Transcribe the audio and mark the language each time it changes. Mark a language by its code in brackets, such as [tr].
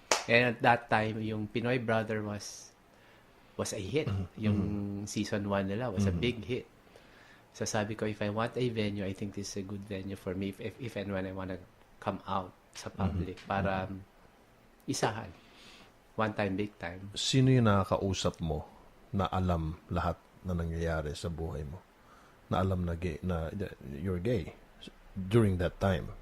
[en] And at that time, yung Pinoy Brother was a hit. Yung season 1 nila was a big hit. So sabi ko, if I want a venue, I think this is a good venue for me if and when I want to come out sa public para isahan. One time, big time. [tl] Sino yung nakakausap mo na alam lahat na nangyayari sa buhay mo? [en] Na alam na gay, na you're gay during that time?